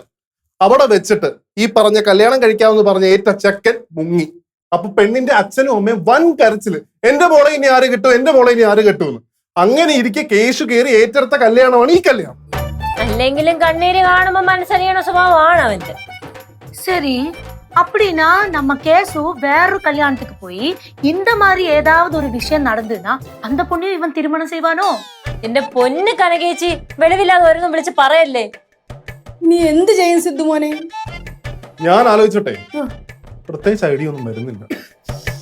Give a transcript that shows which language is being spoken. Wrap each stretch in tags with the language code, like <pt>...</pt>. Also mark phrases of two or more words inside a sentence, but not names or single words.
<ml>അവിടെ വെച്ചിട്ട് ഈ പറഞ്ഞ കല്യാണം കഴിക്കാമെന്ന് പറഞ്ഞ ഏറ്റ ചെക്കൻ മുങ്ങി. അപ്പൊ പെണ്ണിന്റെ അച്ഛനും അമ്മയും വൻ കരച്ചില്, എന്റെ മോളെ ഇനി ആര് കിട്ടും, എന്റെ മോളെ ഇനി ആര് കിട്ടുമെന്ന്. അങ്ങനെ ഇരിക്കെ കേശു കയറി ഏറ്റെടുത്ത കല്യാണമാണ് ഈ കല്യാണം. അല്ലെങ്കിലും കണ്ണീര് കാണുമ്പോ മനസ്സറിയണ സ്വഭാവമാണ് അവന്റെ.</ml> <ta>சரி, அப்படின்னா நம்ம கேசு வேறொரு கல்யாணத்துக்கு போய் இந்த மாதிரி ஏதாவது ஒரு விஷயம் நடந்துன்னா அந்த பொண்ணையும் இவன் திருமணம் செய்வானோ?</ta> <ml>എന്റെ പൊന്ന് കനകേച്ചി, വെളിവില്ലാതെ ഓരോന്നും വിളിച്ച് പറയല്ലേ. നീ എന്ത് ചെയ്യും സിദ്ധു മോനെ? ഞാൻ ആലോചിച്ചോട്ടെ, പ്രത്യേകിച്ച് ഐഡിയ ഒന്നും വരുന്നില്ല.</ml>